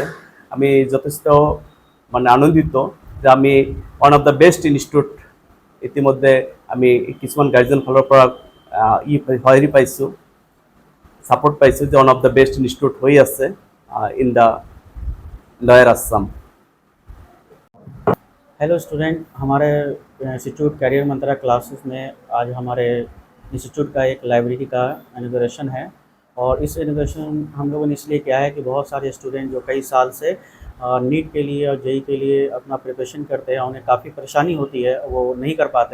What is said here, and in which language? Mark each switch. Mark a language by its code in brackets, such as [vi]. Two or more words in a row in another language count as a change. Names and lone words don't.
[as] আমি যথেষ্ট আনন্দিত যে আমি [en] one of the best institute [as] ইতিমধ্যে আমি কিছুমান গাৰ্জেন ফালৰ পৰা হেৰি পাইছোঁ, ছাপোৰ্ট পাইছোঁ যে [en] one of the best institute [as] হৈ আছে [en] in the lower Assam. hello student, [hi] हमारे इंस्टीट्यूट कैरियर मंत्रा क्लासेस में आज हमारे इंस्टीट्यूट का एक लाइब्रेरी का इनॉग्रेशन है। और इस इनॉग्रेशन हम लोगों ने इसलिए किया है कि बहुत सारे स्टूडेंट जो कई साल से नीट के लिए और जेई के लिए अपना प्रिपरेशन करते हैं, उन्हें काफ़ी परेशानी होती है, वो नहीं कर पाते।